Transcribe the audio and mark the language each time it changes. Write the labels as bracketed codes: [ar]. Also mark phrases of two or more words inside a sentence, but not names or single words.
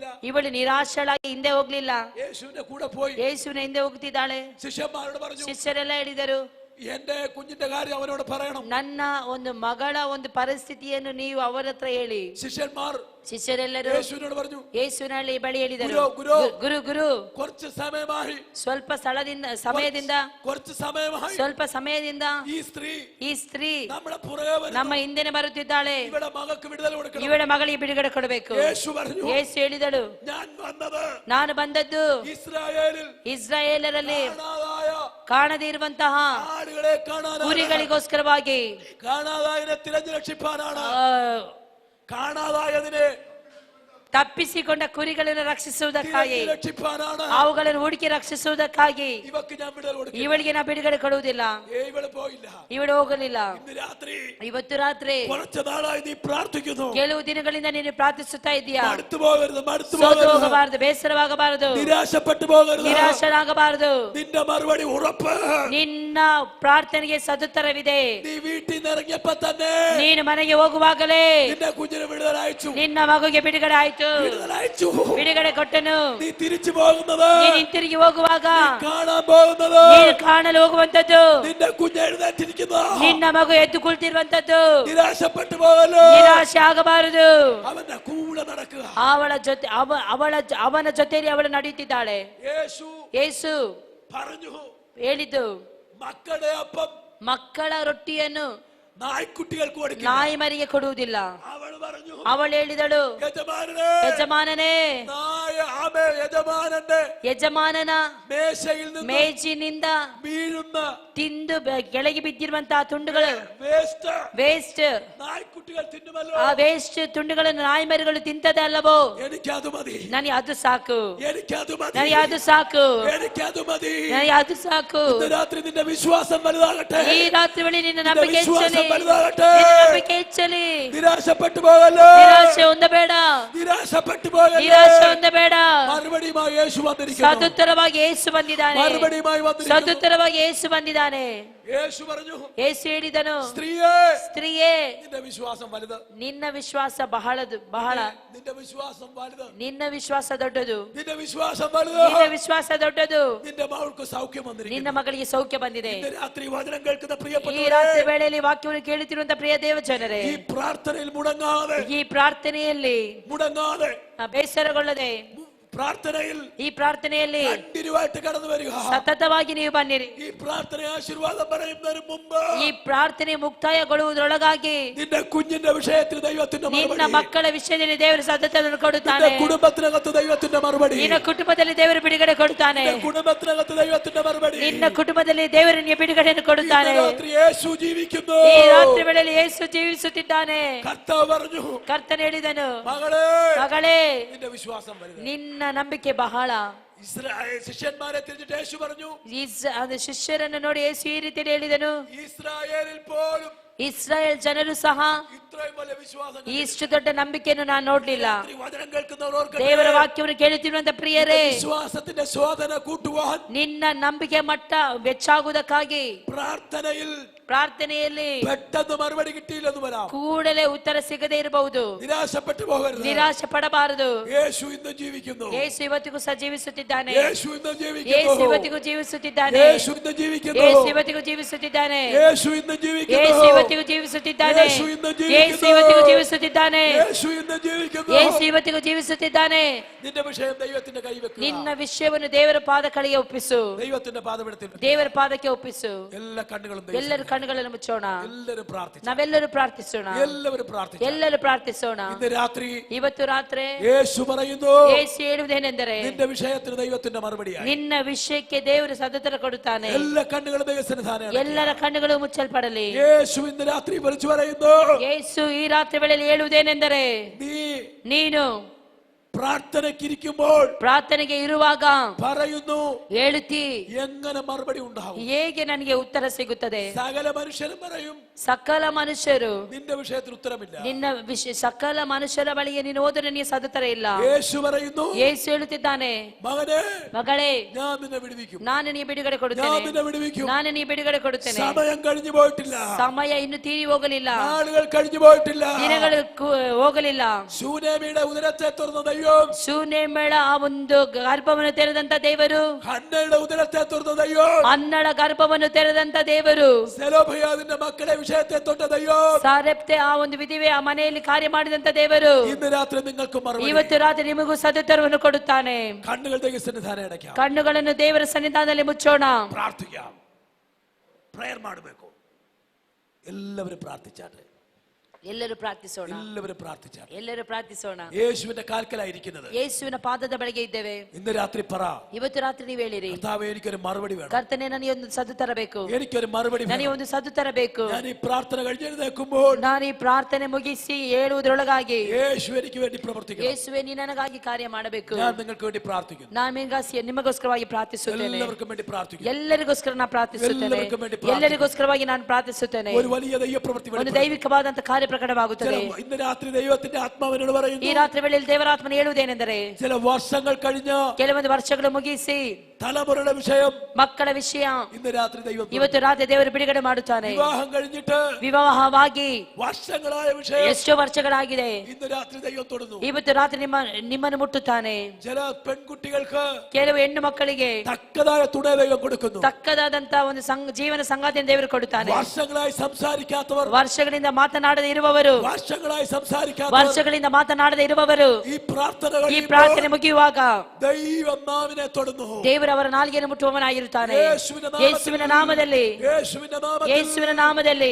[kn] ಇವಳು ನಿರಾಶಳಾಗಿ ಹಿಂದೆ ಹೋಗ್ಲಿಲ್ಲ, [ml] യേശുവിന്റെ കൂടെ പോയി [kn] ಯೇಸುವಿನ ಹಿಂದೆ ಹೋಗ್ತಿದ್ದಾಳೆ. [ml] ശിഷ്യന്മാരോട് പറഞ്ഞു, [kn] ಶಿಷ್ಯರೆಲ್ಲ ಹೇಳಿದರು, [ml] എന്റെ കുഞ്ഞിന്റെ കാര്യം അവനോട് പറയണം. [kn] ನನ್ನ ಒಂದು ಮಗಳ ಒಂದು ಪರಿಸ್ಥಿತಿಯನ್ನು ನೀವು ಅವರ ಹತ್ರ ಹೇಳಿ. [ml] ശിഷ്യന്മാർ [kn] ಶಿಷ್ಯರೆಲ್ಲರೂ [ml] യേശുവിനോട് പറഞ്ഞു, [kn] ಯೇಸುವಿನಲ್ಲಿ ಬಳಿ ಹೇಳಿದರು, ಗುರು, ಗುರು ಗುರು, [ml] കുറച്ച് സമയമായി, [kn] ಸ್ವಲ್ಪ ಸಮಯದಿಂದ [ml] കുറച്ച് സമയമായി [kn] ಸ್ವಲ್ಪ ಸಮಯದಿಂದ [ml] ഈ സ്ത്രീ നമ്മുടെ പുറകെ വരുന്നു. [kn] ನಮ್ಮ ಹಿಂದೆನೆ ಬರುತ್ತಿದ್ದಾಳೆ. [ml] ഇവിടെ മകൾക്ക് വിടുതൽ കൊടുക്കണം. [kn] ಇವಳ ಮಗಳಿಗೆ ಬಿಡುಗಡೆ ಕೊಡಬೇಕು. [ml] യേശു പറഞ്ഞു, [kn] ಯೇಸು ಹೇಳಿದಳು, [ml] ഞാൻ വന്നത് [kn] ನಾನು ಬಂದದ್ದು [ml] ഇസ്രായേലിൽ [kn] ಇಸ್ರಾಯೇಲರಲ್ಲಿ ಕಾಣದೇ ಇರುವಂತಹ [ml] ആടുകളെ കാണാൻ [kn] ಕುರಿಗಳಿಗೋಸ್ಕರವಾಗಿ [ml] കാണാതായതിനെ തിരഞ്ഞു രക്ഷിപ്പാനാണ് [kn] ಆ, [ml] കാണാതായതിനെ [kn] ತಪ್ಪಿಸಿಕೊಂಡ ಕುರಿಗಳನ್ನು ರಕ್ಷಿಸುವುದಕ್ಕಾಗಿ [ml] തിരഞ്ഞു രക്ഷിപ്പാനാണ് [kn] ಅವುಗಳನ್ನು ಹುಡುಕಿ ರಕ್ಷಿಸುವುದಕ್ಕಾಗಿ [ml] ഇവക്ക് ഞാൻ വിടുതൽ കൊടുക്കും [kn] ಇವಳಿಗೆ ನಾ ಬಿಡುಗಡೆ ಕೊಡುವುದಿಲ್ಲ [ml] ഇവള് പോയില്ല [kn] ಇವಳು ಹೋಗಲಿಲ್ಲ [ml] ഇന്ന് രാത്രി [kn] ಇವತ್ತು ರಾತ್ರಿ [ml] കുറച്ച് നാളായി നീ പ്രാർത്ഥിക്കുന്നു [kn] ಕೆಲವು ದಿನಗಳಿಂದ ನೀನು ಪ್ರಾರ್ಥಿಸುತ್ತಾ ಇದೀಯಾ [ml] മടുത്തു പോകരുത് മടുത്തു [kn] ಸೋತು [ml] പോകരുത് [kn] ಹೋಗಬಾರದು ಬೇಸರವಾಗಬಾರದು [ml] നിരാശപ്പെട്ടു പോകരുത് [kn] ನಿರಾಶರಾಗಬಾರದು [ml] നിന്റെ മറുപടി ഉറപ്പ് [kn] ನಿನ್ನ ಪ್ರಾರ್ಥನೆಗೆ ಸದುತ್ತರವಿದೆ [ml] നീ വീട്ടിൽ നിന്ന് ഇറങ്ങിയപ്പോ തന്നെ [kn] ನೀನು ಮನೆಗೆ ಹೋಗುವಾಗಲೇ [ml] നിന്റെ കുഞ്ഞിന് വിടുതൽ അയച്ചു [kn] ನಿನ್ನ ಮಗುಗೆ ಬಿಡುಗಡೆ ಆಯ್ತು [ml] വിടുതൽ അയച്ചു [kn] ಬಿಡುಗಡೆ ಕೊಟ್ಟನು [ml] നീ തിരിച്ചു പോകുന്നത് [kn] ನೀನು ಹಿಂತಿರುಗಿ ಹೋಗುವಾಗ [ml] കാണാൻ പോകുന്നത് [kn] ನೀನು ಕಾಣಲು ಹೋಗುವಂತದ್ದು [ml] നിന്റെ കുഞ്ഞ് എഴുന്നേറ്റിരിക്കുന്നു [kn] ನಿನ್ನ ಮಗು ಎದ್ದು ಕುಳಿತಿರುವಂತದ್ದು [ml] നിരാശപ്പെട്ടു പോകല്ലോ [kn] ನಿರಾಶೆ ಆಗಬಾರದು [ml] അവന്റെ കൂടെ നടക്കുക [kn] ಅವಳ ಜೊತೆ ಅವನ ಜೊತೆಯಲ್ಲಿ ಅವಳು ನಡೆಯುತ್ತಿದ್ದಾಳೆ ಯೇಸು [ml] പറഞ്ഞു [kn] ಹೇಳಿದ್ದು [ml] മക്കളുടെ അപ്പം [kn] ಮಕ್ಕಳ ರೊಟ್ಟಿಯನ್ನು [ml] നായ്ക്കുട്ടികൾക്ക് കൊടുക്കുക [kn] ನಾಯಿ ಮರಿಗೆ ಕೊಡುವುದಿಲ್ಲ [ml] അവൾ പറഞ്ഞു [kn] ಅವಳು ಹೇಳಿದಳು [ml] യജമാനനെ [kn] ಯಜಮಾನನೇ [ml] യജമാനന്റെ [kn] ಯಜಮಾನನ [ml] മേശയിൽ നിന്ന് [kn] ಮೇಜಿನಿಂದ [ml] വീഴുന്ന [kn] ತಿಂದು ಕೆಳಗೆ ಬಿದ್ದಿರುವಂತಹ ತುಂಡುಗಳು [ml] വേസ്റ്റ് [kn] ವೇಸ್ಟ್ [ml] നായ്ക്കുട്ടികൾ തിന്നുമല്ലോ [kn] ಆ ವೇಸ್ಟ್ ತುಂಡುಗಳನ್ನು ನಾಯಿ ಮರಿಗಳು ತಿಂತದೆ ಅಲ್ಲವೋ [ml] എനിക്കത് മതി [kn] ನನಗೆ ಅದು ಸಾಕು [ml] എനിക്കത് മതി [kn] ನನಗೆ ಅದು ಸಾಕು [ml] എനിക്കത് മതി [kn] ನನಗೆ ಅದು ಸಾಕು [ml] ഇന്ന് രാത്രി നിന്റെ വിശ്വാസം വലുതാകട്ടെ [kn] ಈ ರಾತ್ರಿ ವೇಳೆ ನಿನ್ನ ನಂಬಿಕೆ ಹೆಚ್ಚಲಿ [ml] വലുതാകട്ടെ [kn] ನಿನ್ನ ನಂಬಿಕೆ ಹೆಚ್ಚಲಿ [ml] നിരാശപ്പെട്ടു പോകല്ലോ [kn] ನಿರಾಶೆ ಹೊಂದಬೇಡ [ml] നിരാശപ്പെട്ടു പോകല്ലോ [kn] ನಿರಾಶೆ ಹೊಂದಬೇಡ [ml] മറുപടിയുമായി യേശു വന്നിരിക്കുന്നു [kn] ಸದುತ್ತರವಾಗಿ ಯೇಸು ಬಂದಿದ್ದಾನೆ [ml] മറുപടിയുമായി വന്നിരിക്കുന്നു [kn] ಸದುತ್ತರವಾಗಿ ಯೇಸು ಬಂದಿದ್ದಾನೆ [ml] യേശു പറഞ്ഞു [kn] ಯೇಸು ಹೇಳಿದನು ಸ್ತ್ರೀಯೇ [ml] നിന്റെ വിശ്വാസം വലുത് [kn] ನಿನ್ನ ವಿಶ್ವಾಸ ಬಹಳ [ml] നിന്റെ വിശ്വാസം വലുത് [kn] ನಿನ್ನ ವಿಶ್ವಾಸ ದೊಡ್ಡದು [ml] നിന്റെ വിശ്വാസം വലുത് [kn] ನಿನ್ನ ವಿಶ್ವಾಸ ದೊಡ್ಡದು [ml] നിന്റെ മകൾക്ക് സൗഖ്യം വന്നിരിക്കുന്നു [kn] ನಿನ್ನ ಮಗಳಿಗೆ ಸೌಖ್ಯ ಬಂದಿದೆ [ml] ഇന്ന് രാത്രി വചനം കേൾക്കുന്ന [kn] ಈ [ml] പ്രിയപ്പെട്ടവരെ [kn] ರಾತ್ರಿ ವೇಳೆಯಲ್ಲಿ ವಾಕ್ಯವನ್ನು ಕೇಳುತ್ತಿರುವಂತ ಪ್ರಿಯ ದೇವ ಜನರೇ [ml] ഈ പ്രാർത്ഥനയിൽ മുടങ്ങാതെ [kn] ಈ ಪ್ರಾರ್ಥನೆಯಲ್ಲಿ [ml] മുടങ്ങാതെ [kn] ಬೇಸರಗೊಳ್ಳದೆ [ml] പ്രാർത്ഥനയിൽ [kn] ಈ ಪ್ರಾರ್ಥನೆಯಲ್ಲಿ [ml] കണ്ടിന്യൂവായിട്ട് കടന്നു വരിക [kn] ಸತತವಾಗಿ ನೀವು ಬನ್ನಿರಿ [ml] ഈ പ്രാർത്ഥന ആശീർവാദം പറയുന്നതിന് മുമ്പ് [kn] ಈ ಪ್ರಾರ್ಥನೆ ಮುಕ್ತಾಯಗೊಳ್ಳುವುದರೊಳಗಾಗಿ [ml] നിന്റെ കുഞ്ഞിന്റെ വിഷയത്തിൽ ദൈവത്തിന്റെ [kn] ನಿನ್ನ [ml] മറുപടി [kn] ಮಕ್ಕಳ ವಿಷಯದಲ್ಲಿ ದೇವರು ಸತತವನ್ನು [ml] നിന്റെ [kn] ಕೊಡುತ್ತಾನೆ [ml] കുടുംബത്തിനകത്ത് ദൈവത്തിന്റെ മറുപടി [kn] ನಿನ್ನ ಕುಟುಂಬದಲ್ಲಿ ದೇವರು ಬಿಡುಗಡೆ ಕೊಡುತ್ತಾನೆ [ml] നിന്റെ കുടുംബത്തിനകത്ത് ദൈവത്തിന്റെ മറുപടി [kn] ನಿನ್ನ ಕುಟುಂಬದಲ್ಲಿ ದೇವರು ನಿನಗೆ ಬಿಡುಗಡೆಯನ್ನು ಕೊಡುತ್ತಾನೆ [ml] ഇന്ന് രാത്രി യേശു ജീവിക്കുന്നു [kn] ಈ ರಾತ್ರಿ ವೇಳೆಯಲ್ಲಿ ಯೇಸು ಜೀವಿಸುತ್ತಿದ್ದಾನೆ [ml] കർത്താവ് പറഞ്ഞു [kn] ಕರ್ತನು ಹೇಳಿದನು [ml] മകളെ [kn] ಮಗಳೇ [ml] നിന്റെ വിശ്വാസം വലുത് [kn] ನಿನ್ನ ನಂಬಿಕೆ ಬಹಳ [ml] ഇസ്രായേൽ ശിഷ്യന്മാരെ തിരിഞ്ഞിട്ട് യേശു പറഞ്ഞു [kn] ಅದು ಶಿಷ್ಯರನ್ನು ನೋಡಿ ಯೇಸು ಈ ರೀತಿಯಲ್ಲಿ ಹೇಳಿದನು [ml] ഇസ്രായേലിൽ പോലും [kn] ಇಸ್ರಾಯೇಲ್ ಜನರು ಸಹ [ml] ഇത്രയും വലിയ വിശ്വാസം [kn] ಇಷ್ಟು ದೊಡ್ಡ ನಂಬಿಕೆಯನ್ನು ನಾನು ನೋಡ್ಲಿಲ್ಲ [ml] രാത്രി വചനം കേൾക്കുന്നവർ [kn] ದೇವರ ವಾಕ್ಯವನ್ನು ಕೇಳುತ್ತಿರುವಂತ ಪ್ರಿಯರೇ [ml] വിശ്വാസത്തിന്റെ ശോധന കൂട്ടുവാൻ [kn] ನಿನ್ನ ನಂಬಿಕೆ ಮಟ್ಟ ಹೆಚ್ಚಾಗುವುದಕ್ಕಾಗಿ ಪ್ರಾರ್ಥನೆಯಲ್ಲಿ [ml] പെട്ടെന്ന് മറുപടി കിട്ടിയില്ലെന്ന് വരാം [kn] ಕೂಡಲೇ ಉತ್ತರ ಸಿಗದೇ ಇರಬಹುದು [ml] നിരാശപ്പെട്ടു പോകരുത് [kn] ನಿರಾಶೆ ಪಡಬಾರದು [ml] യേശു ഇന്ന് ജീവിക്കുന്നു [kn] ಯೇಸು ಇವತ್ತಿಗೂ ಸಹ ಜೀವಿಸುತ್ತಿದ್ದಾನೆ [ml] യേശು ഇന്ന് [kn] ಯೇಸು [ml] ജീവിക്കുന്നു [kn] ಇವತ್ತಿಗೂ ಜೀವಿಸುತ್ತಿದ್ದಾನೆ [ml] യേശು ഇന്ന് ജീവിക്കുന്നു [kn] ಯೇಸು ಇವತ್ತಿಗೂ ಜೀವಿಸುತ್ತಿದ್ದಾನೆ [ml] യേശು ಇന്ന് [kn] ಯೇಸು [ml] ജീവിക്കുന്നു [kn] ಇವತ್ತಿಗೂ ಜೀವಿಸುತ್ತಿದ್ದಾನೆ [ml] യേശു ഇന്ന് [kn] ಯೇಸು [ml] ಜೀವಿക്കുന്നു. [kn] ಇವತ್ತಿಗೂ ಜೀವಿಸುತ್ತಿದ್ದಾನೆ [ml] യേശു ഇന്ന് ജീവിക്കുന്നു [kn] ಯೇಸು ಇವತ್ತಿಗೂ ಜೀವಿಸುತ್ತಿದ್ದಾನೆ [ml] നിന്റെ വിഷയം ദൈവത്തിന്റെ കൈവെക്കുക [kn] ನಿನ್ನ ವಿಷಯವನ್ನು ದೇವರ ಪಾದಗಳಿಗೆ ಒಪ್ಪಿಸು [ml] ദൈവത്തിന്റെ പാദപീഠത്തിൽ [kn] ದೇವರ ಪಾದಕ್ಕೆ ಒಪ್ಪಿಸು [ml] എല്ലാ കണ്ണുകളും [kn] ಎಲ್ಲರೂ ಕಣ್ಣುಗಳನ್ನು ಮುಚ್ಚೋಣ [ml] എല്ലാവരും പ്രാർത്ഥിച്ചു [kn] ನಾವೆಲ್ಲರೂ ಪ್ರಾರ್ಥಿಸೋಣ [ml] എല്ലാവരും പ്രാർത്ഥിച്ചു [kn] ಎಲ್ಲರೂ ಪ್ರಾರ್ಥಿಸೋಣ [ml] ഇന്ന് രാത്രി [kn] ಇವತ್ತು ರಾತ್ರಿ [ml] യേശു പറയുന്നു [kn] ಯೇಸು ಹೇಳುವುದೇನೆಂದರೆ [ml] നിന്റെ വിഷയത്തിന് ദൈവത്തിന്റെ മറുപടിയായി [kn] ನಿನ್ನ ವಿಷಯಕ್ಕೆ ದೇವರು ಸದತರ ಕೊಡುತ್ತಾನೆ [ml] എല്ലാ കണ്ണുകളും ദൈവസന്നിധാനം [kn] ಎಲ್ಲರ ಕಣ್ಣುಗಳು ಮುಚ್ಚಲ್ಪಡಲಿ [ml] യേശു ഇന്ന് രാത്രി വിളിച്ചു പറയുന്നു [kn] ಯೇಸು ಈ ರಾತ್ರಿ ವೇಳೆಯಲ್ಲಿ ಹೇಳುವುದೇನೆಂದರೆ [ml] നീ [kn] ನೀನು [ml] പ്രാർത്ഥനയ്ക്കിരിക്കുമ്പോൾ [kn] ಪ್ರಾರ್ಥನೆಗೆ ಇರುವಾಗ [ml] പറയുന്നു [kn] ಹೇಳುತ್ತಿ [ml] എങ്ങനെ മറുപടി ഉണ്ടാവും [kn] ಹೇಗೆ ನನಗೆ ಉತ್ತರ ಸಿಗುತ್ತದೆ [ml] സകല മനുഷ്യരും പറയും [kn] ಸಕಲ ಮನುಷ್ಯರು [ml] നിന്റെ വിഷയത്തിൽ ഉത്തരമില്ല [kn] ನಿನ್ನ ವಿಷಯ ಸಕಲ ಮನುಷ್ಯರ ಬಳಿಗೆ ನೀನು ಹೋದರೆ ನಿನಗೆ ಸದತರ ಇಲ್ಲ [ml] യേശു പറയുന്നു [kn] ಯೇಸು ಹೇಳುತ್ತಿದ್ದಾನೆ [ml] മകനെ [kn] ಮಗಳೇ [ml] ഞാൻ നിന്നെ വിടുവിക്കും [kn] ನಾನು ನೀ ಬಿಡುಗಡೆ [ml] ഞാൻ [kn] ಕೊಡುತ್ತೇನೆ [ml] നിന്നെ വിടുവിക്കും [kn] ನಾನು ನೀ ಬಿಡುಗಡೆ ಕೊಡುತ್ತೇನೆ [ml] സമയം കഴിഞ്ഞു പോയിട്ടില്ല [kn] ಸಮಯ ಇನ್ನು ತೀರಿ ಹೋಗಲಿಲ್ಲ [ml] നാളുകൾ കഴിഞ്ഞു പോയിട്ടില്ല [kn] ದಿನಗಳು ಹೋಗಲಿಲ್ಲ [ml] ശൂനേമിയുടെ ഉദരത്തെ തുറന്ന ദൈവം [kn] ಶೂನೇಮಳ ಆ ಒಂದು ಗರ್ಭವನ್ನು ತೆರೆದಂತ ದೇವರು [ml] ഹന്നയുടെ ഉദരത്തെ തുറന്ന ദൈവം [kn] ಅನ್ನಳ ಗರ್ಭವನ್ನು ತೆರೆದಂತ ದೇವರು [ml] സെലോഭയാദിന്റെ മക്കളെ വിഷയത്തെ തൊട്ട ദൈവം [kn] ಸಾರೆಪ್ತೆ ಆ ಒಂದು ವಿಧಿವೆ ಆ ಮನೆಯಲ್ಲಿ ಕಾರ್ಯ ಮಾಡಿದಂತ ದೇವರು [ml] ഇന്ന് രാത്രി നിങ്ങൾക്ക് മറുപടി [kn] ಇವತ್ತು ರಾತ್ರಿ ನಿಮಗೂ ಸದುತ್ತರವನ್ನು ಕೊಡುತ್ತಾನೆ [ml] കണ്ണുകൾ ദൈവസന്നിധാനം അടയ്ക്കാം [kn] ಕಣ್ಣುಗಳನ್ನು ದೇವರ ಸನ್ನಿಧಾನದಲ್ಲಿ ಮುಚ್ಚೋಣ [ml] പ്രാർത്ഥിക്കാം പ്രയർ ಮಾಡಬೇಕು എല്ലാവരും പ്രാർത്ഥിച്ചാട്ടെ [kn] ಎಲ್ಲರೂ ಪ್ರಾರ್ಥಿಸೋಣ. [ml] എല്ലാവരും പ്രാർത്ഥിച്ചാൽ [kn] ಎಲ್ಲರೂ ಪ್ರಾರ್ಥಿಸೋಣ. [ml] യേശുവിന്റെ കാൽക്കലായിരിക്കുന്നത്. [kn] ಯೇಸುವಿನ ಪಾದದ ಬಳಿಗೆ ಇದ್ದೇವೆ. [ml] ഇന്ന് രാത്രി പറ, [kn] ಇವತ್ತು ರಾತ್ರಿ ನೀವು ಹೇಳಿರಿ, [ml] കർത്താവേ എനിക്കൊരു മറുപടി വേണം. [kn] ಕರ್ತನೆ ನನಗೆ ಒಂದು ಸದ್ದು ತರಬೇಕು, [ml] എനിക്കൊരു മറുപടി [kn] ನನಗೆ [ml] വേണം. [kn] ಒಂದು ಸದ್ದು ತರಬೇಕು. [ml] ഞാൻ ഈ പ്രാർത്ഥന കഴിഞ്ഞെഴുന്നേൽക്കുമ്പോൾ [kn] ನಾನು ಈ ಪ್ರಾರ್ಥನೆ ಮುಗಿಸಿ ಹೇಳುವುದರೊಳಗಾಗಿ [ml] യേശു എനിക്ക് വേണ്ടി പ്രവർത്തിക്കണം. [kn] ಯೇಸುವೆ ನೀ ನನಗಾಗಿ ಕಾರ್ಯ ಮಾಡಬೇಕು. [ml] ഞാൻ നിങ്ങൾക്ക് വേണ്ടി പ്രാർത്ഥിക്കുന്നു. [kn] ನಾನು ನಿಮಗೋಸ್ಕರವಾಗಿ ಪ್ರಾರ್ಥಿಸುತ್ತೇನೆ. [ml] എല്ലാവർക്കും വേണ്ടി പ്രാർത്ഥിക്കുന്നു. [kn] ಎಲ್ಲರಿಗೋಸ್ಕರ ನಾನು ಪ್ರಾರ್ಥಿಸುತ್ತೇನೆ. ಎಲ್ಲರಿಗೋಸ್ಕರವಾಗಿ ನಾನು ಪ್ರಾರ್ಥಿಸುತ್ತೇನೆ. [ml] ഒരു വലിയ ദൈവപ്രവൃത്തി [kn] ಒಂದು ದೈವಿಕವಾದಂತ ಕಾರ್ಯ ಪ್ರಕಟವಾಗುತ್ತದೆ. [ml] ഇന്ന് രാത്രി ദൈവത്തിന്റെ ആത്മാവിനോട് പറയുന്നു, [kn] ಈ ರಾತ್ರಿ ವೇಳೆಯಲ್ಲಿ ದೇವರಾತ್ಮನ ಹೇಳುವುದೇನೆಂದರೆ, [ml] ചില വർഷങ്ങൾ കഴിഞ്ഞ [kn] ಕೆಲವೊಂದು ವರ್ಷಗಳು ಮುಗಿಸಿ [ml] തലമുറയുടെ വിഷയം, [kn] ಮಕ್ಕಳ ವಿಷಯ [ml] ഇന്ന് രാത്രി ദൈവം [kn] ಇವತ್ತು ರಾತ್ರಿ ದೇವರು ಬಿಡುಗಡೆ ಮಾಡುತ್ತಾನೆ. [ml] വിവാഹം കഴിഞ്ഞിട്ട് [kn] ವಿವಾಹವಾಗಿ [ml] വർഷങ്ങളായ വിഷയം [kn] ಎಷ್ಟೋ ವರ್ಷಗಳಾಗಿದೆ, [ml] ഇന്ന് രാത്രി ദൈവം തൊടുന്നു. [kn] ಇವತ್ತು ರಾತ್ರಿ ನಿಮ್ಮನ್ನು ಮುಟ್ಟುತ್ತಾನೆ. [ml] ചില പെൺകുട്ടികൾക്ക് [kn] ಕೆಲವು ಹೆಣ್ಣು ಮಕ್ಕಳಿಗೆ [ml] തക്കതായ തുണ ദൈവം കൊടുക്കുന്നു. [kn] ತಕ್ಕದಾದಂತ ಒಂದು ಜೀವನ ಸಂಗಾತಿಯನ್ನು ದೇವರು ಕೊಡುತ್ತಾನೆ. [ml] വർഷങ്ങളായി സംസാരിക്കാത്തവർ, [kn] ವರ್ಷಗಳಿಂದ ಮಾತನಾಡದೆ ಇರುವವರು, [ml] വർഷങ്ങളായി സംസാരിക്കാത്തവർ, [kn] ವರ್ಷಗಳಿಂದ ಮಾತನಾಡದೆ ಇರುವವರು [ml] ഈ പ്രാർത്ഥനകൾ [kn] ಈ ಪ್ರಾರ್ಥನೆ ಮುಗಿಯುವಾಗ [ml] ദൈവം നാവിനെ തൊടുന്നു. [kn] ದೇವರು ಅವರ ನಾಲಿಗೆಯನ್ನು ಮುಟ್ಟುವವನಾಗಿರುತ್ತಾನೆ. ಯೇಸುವಿನ ನಾಮದಲ್ಲಿ, ಯೇಸುವಿನ ನಾಮದಲ್ಲಿ